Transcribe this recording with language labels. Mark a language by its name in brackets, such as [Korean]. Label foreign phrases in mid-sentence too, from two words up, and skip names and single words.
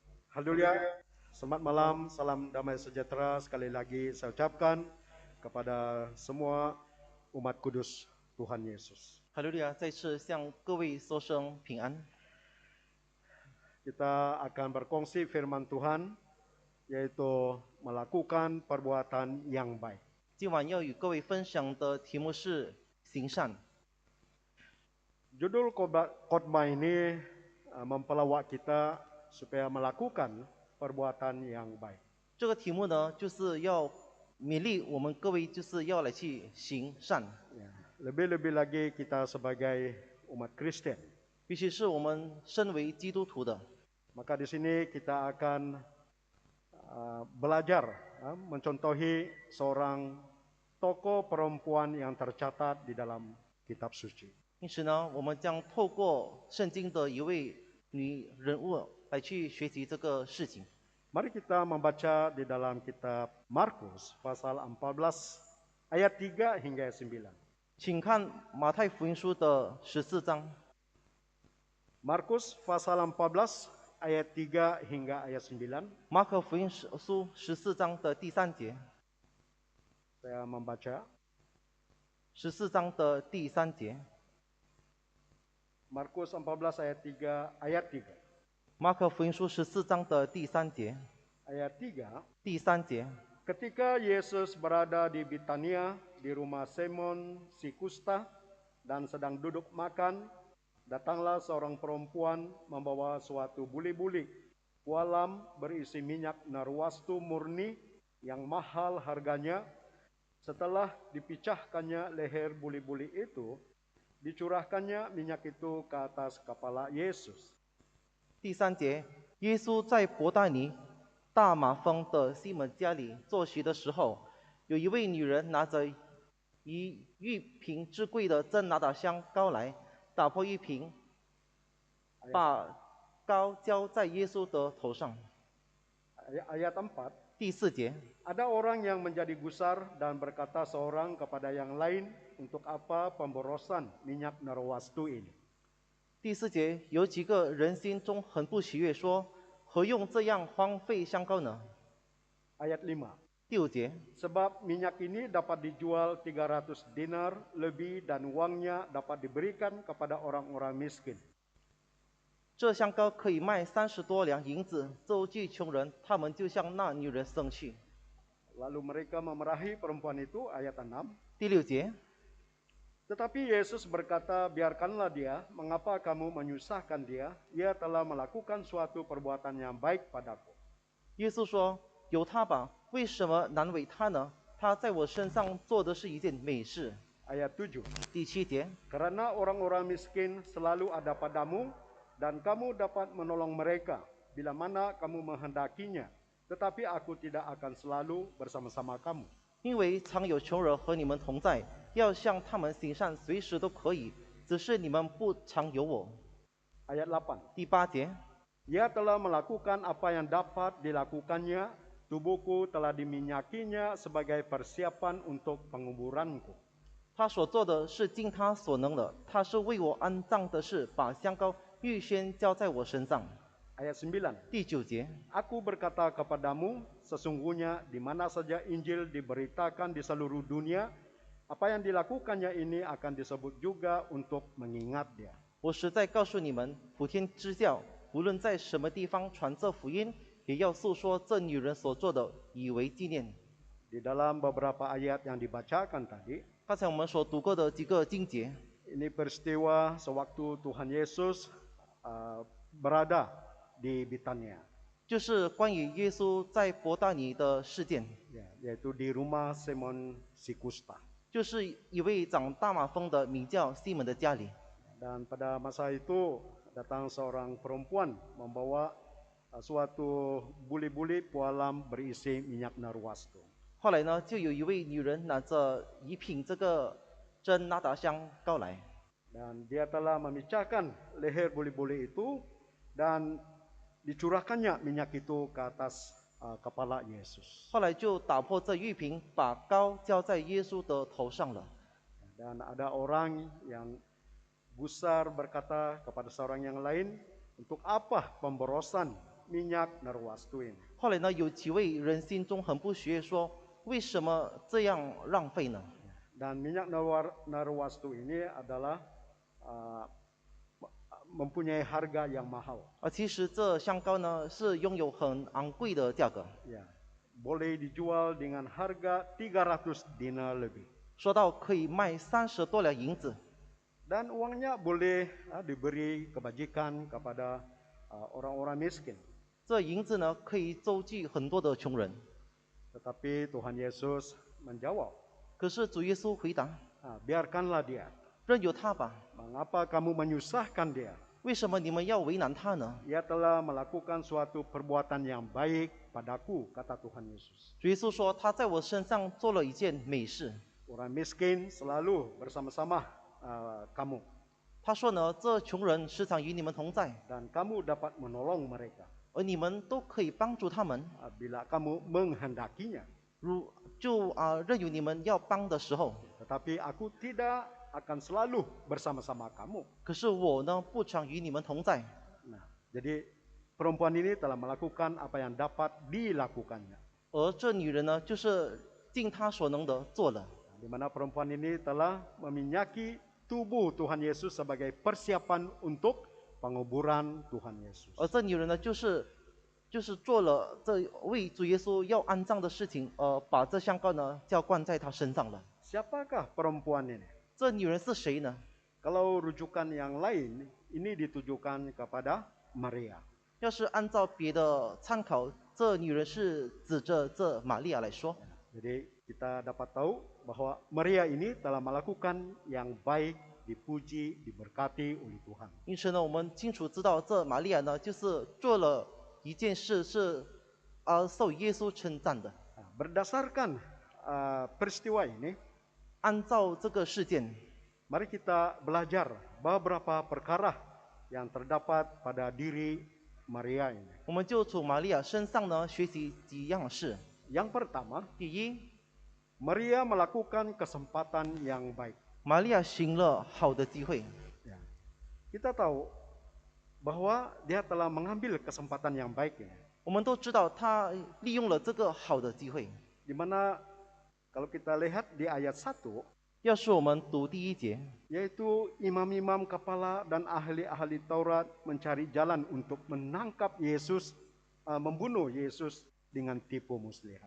[Malay] Haleluya. Selamat malam, salam damai sejahtera sekali lagi saya ucapkan kepada semua umat kudus Tuhan Yesus. [Chinese] 哈利路亚！再次向各位说声平安。 [Malay] Kita akan berkongsi firman Tuhan, yaitu melakukan perbuatan yang baik. [Chinese] 今晚要与各位分享的题目是行善。 [Malay] Judul khotbah ini mempelawak kita supaya melakukan perbuatan yang baik. [Chinese] 这个题目呢，就是要勉励我们各位，就是要来去行善。 [Malay] Ya, lebih-lebih lagi kita sebagai umat Kristen. [Chinese] 尤其是我们身为基督徒的， [Malay] Maka di sini kita akan belajar mencontohi seorang tokoh perempuan yang tercatat di dalam kitab suci. [Chinese] 因此呢，我们将透过圣经的一位女人物来去学习这个事情。 [Malay] Mari kita membaca di dalam kitab Markus pasal 14 ayat 3 hingga 9. [Chinese] 请看马太福音书的14章， [Malay] Markus pasal 14 ayat 3 hingga ayat 9. [Chinese] 马可福音书14章的第3节， [Malay] Saya membaca [Chinese] 14 章的第3节， [Malay] Markus 14 ayat 3. [Chinese] 马可福音书14章的第3节， [Malay] Ayat 3. [Chinese] 第3节。 [Indonesian] Ketika Yesus berada di Bitania, di rumah Simon si Kusta, dan sedang duduk makan, datanglah seorang perempuan membawa suatu buli-buli kualam berisi minyak narwastu murni yang mahal harganya. Setelah dipecahkannya leher buli-buli itu, dicurahkannya minyak itu ke atas kepala Yesus. [Chinese] 第3节，耶稣在伯大尼大马蜂的西门家里坐席的时候，有一位女人拿着一玉瓶之贵的真拿达香膏来，打破玉瓶，把膏浇在耶稣的头上。 [Malay] Ayat 4. [Chinese] 第4节， [Indonesian] Ada orang yang menjadi gusar dan berkata seorang kepada yang lain, untuk apa pemborosan minyak narwastu ini? [Chinese] 第4节，有几个人心中很不喜悦，说：何用这样荒废香膏呢？ [Malay] Ayat 5. [Chinese] 第5节， [Indonesian] Sebab minyak ini dapat dijual 300 dinar lebih dan uangnya dapat diberikan kepada orang-orang miskin. [Chinese] 这香膏可以卖30多两银子，周济穷人。他们就向那女人生气。 [Indonesian] Lalu mereka memarahi perempuan itu, ayat 6. [Chinese] 第6节， [Indonesian] Tetapi Yesus berkata, biarkanlah dia, mengapa kamu menyusahkan dia? Ia telah melakukan suatu perbuatan yang baik padaku. [Chinese] 耶稣说：“由他吧，为什么难为他呢？他在我身上做的是一件美事。” [Malay] Ayat 7. [Chinese] 第7节， [Indonesian] Karena orang-orang miskin selalu ada padamu, dan kamu dapat menolong mereka bila mana kamu menghendakinya. Tetapi aku tidak akan selalu bersama-sama kamu. [Chinese] 因为常有穷人和你们同在，要向他们行善，随时都可以，只是你们不常有我。 [Malay] Ayat 8. [Chinese] 第8节， [Indonesian] Ia telah melakukan apa yang dapat dilakukannya, tubuhku telah diminyakinya sebagai persiapan untuk penguburanku. [Chinese] 他所做的是尽他所能的，他是为我安葬的事，把香膏预先浇在我身上。 [Malay] Ayat 9. [Chinese] 第9节， [Indonesian] Aku berkata kepadamu, sesungguhnya di mana saja Injil diberitakan di seluruh dunia, apa yang dilakukannya ini akan disebut juga untuk mengingat dia. [Chinese] 我实在告诉你们，普天之教，无论在什么地方传这福音，也要诉说这女人所做的，以为纪念。 [Malay] Di dalam beberapa ayat yang dibacakan tadi, [Chinese] 刚才我们所读过的几个经节， [Malay] ini peristiwa sewaktu Tuhan Yesus berada di Bitania, [Chinese] 就是关于耶稣在伯大尼的事件， [Malay] yaitu di rumah Simon si Kusta. [Chinese] 就是一位长大马蜂的名叫西门的家里。 [Malay] Dan pada masa itu datang seorang perempuan membawa suatu buli-buli pualam berisi minyak narwastu. [Chinese] 后来呢，就有一位女人拿着一瓶这个真拿达香膏来， [Malay] Dan dia telah memecahkan leher buli-buli itu dan dicurahkannya minyak itu ke atas kepala Yesus. [Chinese] 后来就打破这玉瓶，把膏浇在耶稣的头上了。 [Malay] Dan ada orang yang gusar berkata kepada seorang yang lain, untuk apa pemborosan minyak narwastu ini. [Chinese] 后来呢，有几位人心中很不喜悦，说为什么这样浪费呢？ [Malay] Dan minyak narwastu ini adalah uh, mempunyai harga yang mahal. [Chinese] 其实这香膏呢是拥有很昂贵的价格， [Malay] Ya, boleh dijual dengan harga 300 dinar lebih. [Chinese] 说到可以卖30多两银子， [Malay] Dan uangnya boleh diberi kebajikan kepada orang-orang miskin. [Chinese] 这银子呢可以周济很多的穷人。 [Malay] Tetapi Tuhan Yesus menjawab, [Chinese] 可是主耶稣回答： [Malay] biarkanlah dia. [Chinese] 任由他吧， [Malay] Mengapa kamu menyusahkan dia? [Chinese] 为什么你们要为难他呢？ [Malay] Ia telah melakukan suatu perbuatan yang baik padaku, kata Tuhan Yesus. [Chinese] 主耶稣说他在我身上做了一件美事。 [Malay] Orang miskin selalu bersama-sama kamu. [Chinese] 他说呢，这穷人时常与你们同在， [Malay] Dan kamu dapat menolong mereka [Chinese] 而你们都可以帮助他们。 [Malay] bila kamu menghendakinya. [Chinese] 任由你们要帮的时候， [Malay] Tetapi aku tidak akan selalu bersama-sama kamu. [Chinese] 可是我呢不常与你们同在。 [Malay] Nah, jadi perempuan ini telah melakukan apa yang dapat dilakukannya. [Chinese] 而这女人呢，就是尽她所能的做了。 [Malay] Di mana perempuan ini telah meminyaki tubuh Tuhan Yesus sebagai persiapan untuk penguburan Tuhan Yesus. [Chinese] 而这女人呢，就是做了这为主耶稣要安葬的事情，把这香膏呢浇灌在他身上了。 [Malay] Siapakah perempuan ini? [Chinese] 这女人是谁呢？ [Malay] Kalau rujukan yang lain, ini ditujukan kepada Maria. [Chinese] 要是按照别的参考，这女人是指着这玛利亚来说。 [Malay] Jadi kita dapat tahu bahwa Maria ini telah melakukan yang baik, dipuji, diberkati oleh Tuhan. [Chinese] 因此呢，我们清楚知道这玛利亚呢，就是做了一件事是受耶稣称赞的。 [Malay] Berdasarkan peristiwa ini, [Chinese] 按照这个事件， [Malay] mari kita belajar beberapa perkara yang terdapat pada diri Maria ini. [Chinese] 我们就从玛利亚身上呢学习几样事。 [Malay] Yang pertama, [Chinese] 第一， [Malay] Maria melakukan kesempatan yang baik. [Chinese] 玛利亚行了好的机会。 [Malay] Ya. Kita tahu bahwa dia telah mengambil kesempatan yang baik ini. [Chinese] 我们都知道她利用了这个好的机会。 [Malay] Di mana kalau kita lihat di ayat 1, [Chinese] 要是我们读第一节， [Malay] yaitu imam-imam kepala dan ahli-ahli Taurat mencari jalan untuk menangkap Yesus, membunuh Yesus dengan tipu muslihat.